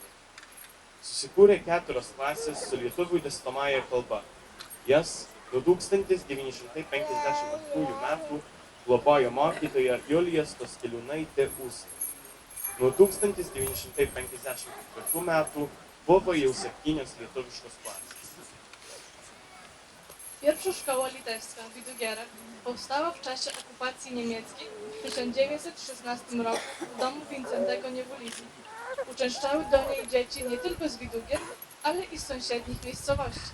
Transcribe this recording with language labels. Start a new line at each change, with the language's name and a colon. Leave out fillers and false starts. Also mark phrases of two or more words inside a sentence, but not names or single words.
Lithuanian: Susikūrė 4 klasės su lietuvių dėstomąja kalba. Jas nuo 1952 metų globojo mokytoja Julija Stoskiliūnaitė Ūsė. Nuo 1954 metų było jau 7 lietuviškos klasės.
Polish: Pierwsza szkoła litewska w Widugierach powstała w czasie okupacji niemieckiej w 1916 roku w domu Wincentego Niewulisi. Uczęszczały do niej dzieci nie tylko z Widugier, ale i z sąsiednich miejscowości.